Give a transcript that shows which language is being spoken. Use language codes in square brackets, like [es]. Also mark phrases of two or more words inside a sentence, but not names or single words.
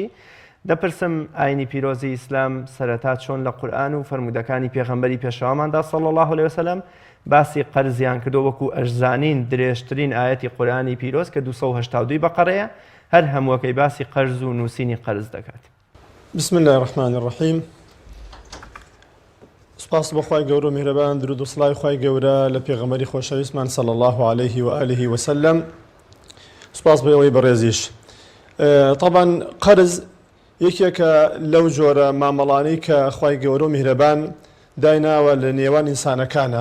[ckb] دەپرسم ئاینی پیرۆزی ئیسلام سەرەتا چۆن لە قورئان و فەرمودەکانی پێغەمبەری پێشەواماندا [ar] صلی الله علیه وسلم [ckb] باسی قەرزیان کردو وەکو ئەشزانین درێژترین ئاەتی قورئانی پیرۆز کە 282 بەقەرەیە، هەر هەمووەکەی باسی قەرز و نووسینی قەرز دەکات. [ar] بسم الله الرحمن الرحیم. [ckb] سپاس بۆ خوای گەورە و میهرەبان، درود و سڵاوی خوای گەورە لە پێغەمبەری خۆشەویستمان [ar] صلی الله عليه و آله وسلم. [ckb] سپاس بۆ ئەوەی بەڕێزیش. طبعا قەرز یەکێکە لەو جۆرە مامەڵانەی کە خوای گەورە و میهرەبان دایناوە لە نێوان ئینسانەکانە.